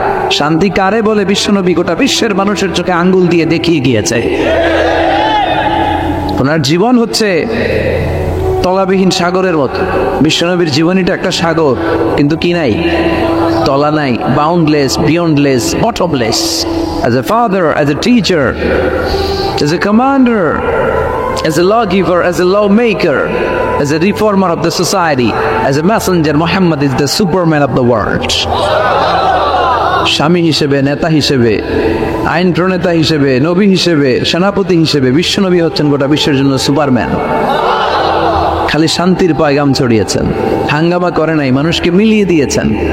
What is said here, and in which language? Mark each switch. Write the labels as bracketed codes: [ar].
[bn] শান্তি কারে বলে বিশ্বনবী গোটা বিশ্বের মানুষের চোখে আঙ্গুল দিয়ে দেখিয়ে গিয়েছে। ওনার জীবন হচ্ছে তলাবিহীন সাগরের মতো। বিশ্বনবীর জীবনীটা একটা সাগর, কিন্তু কি নাই? তলা নাই, [en] Boundless, beyondless, bottomless. As a father, as a teacher, as a commander, as a lawgiver, as a lawmaker, as a reformer of the society, as a messenger, Muhammad is the superman of the world. [bn] স্বামী হিসেবে, নেতা হিসেবে, আইন প্রণেতা হিসেবে, নবী হিসেবে, সেনাপতি হিসেবে বিশ্বনবী হচ্ছেন গোটা বিশ্বের জন্য সুপারম্যান। খালি শান্তির পয়গাম ছড়িয়েছেন, হাঙ্গামা করে নাই, মানুষকে মিলিয়ে দিয়েছেন।